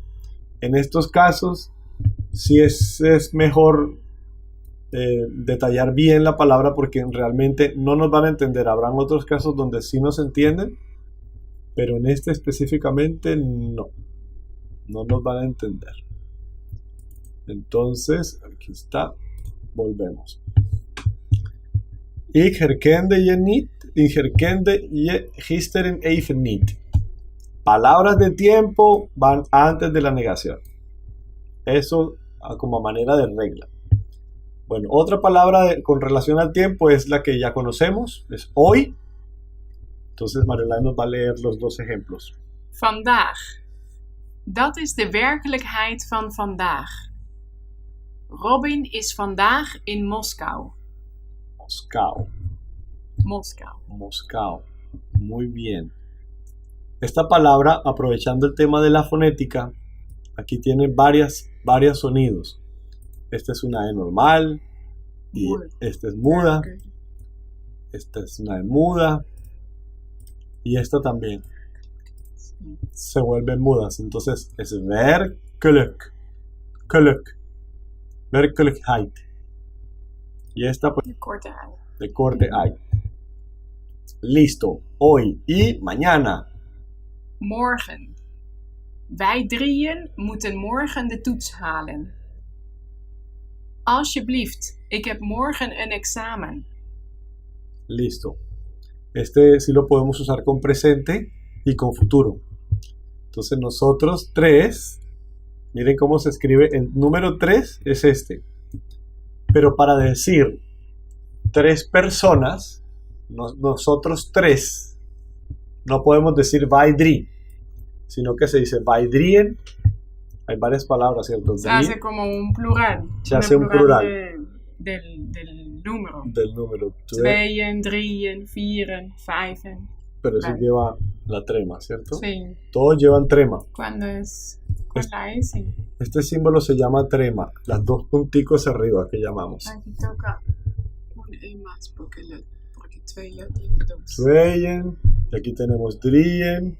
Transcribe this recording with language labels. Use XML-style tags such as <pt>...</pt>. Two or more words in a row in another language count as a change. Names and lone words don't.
<es>En estos casos sí es mejor detallar bien la palabra porque realmente no nos van a entender. Habrán otros casos donde sí nos entienden, pero en este específicamente no nos van a entender. Entonces, aquí está, volvemos.</es> <nl>Ik herkende je niet, ik herkende je gisteren even niet.</nl> <es>Palabras de tiempo van antes de la negación. Eso como manera de regla. Bueno, otra palabra con relación al tiempo es la que ya conocemos, es hoy. Entonces Marjolein nos va a leer los dos ejemplos.</es> <nl>Vandaag. Dat is de werkelijkheid van vandaag. Robin is vandaag in Moskou.</nl> <es>Moscú. Muy bien. Esta palabra, aprovechando el tema de la fonética, aquí tiene varios sonidos. Esta es una E normal, y esta es muda, esta es una E muda, y esta también se vuelven mudas. Entonces es</es> <nl>werkelijk, werkelijkheid.</nl> <es>Y esta pues</es> <nl>De korte ei.</nl> <es>de corte hay. Listo. Hoy y mañana.</es> <nl>Morgen. Wij drieën moeten morgen de toets halen. Alsjeblieft, ik heb morgen een examen.</nl> <es>Listo. Este sí lo podemos usar con presente y con futuro. Entonces nosotros tres, miren cómo se escribe, el número 3 es este. Pero para decir 3 personas, nosotros 3, no podemos decir</es> <nl>wij drie,</nl> <es>sino que se dice</es> <nl>wij drieën.</nl> <es>Hay varias palabras, ¿cierto? Se hace como un plural. Se hace un plural. Del número. Del número.</es> <nl>Tweeën, drieën, vieren, vijven.</nl> <es>Pero eso Vale. lleva la trema, ¿cierto? Sí. Todos llevan trema. Cuando es con la S. Este símbolo se llama trema, las dos punticos arriba que llamamos. Aquí toca un E más porque twee ya tiene dos. Tweeën, y aquí tenemos drieën.</es>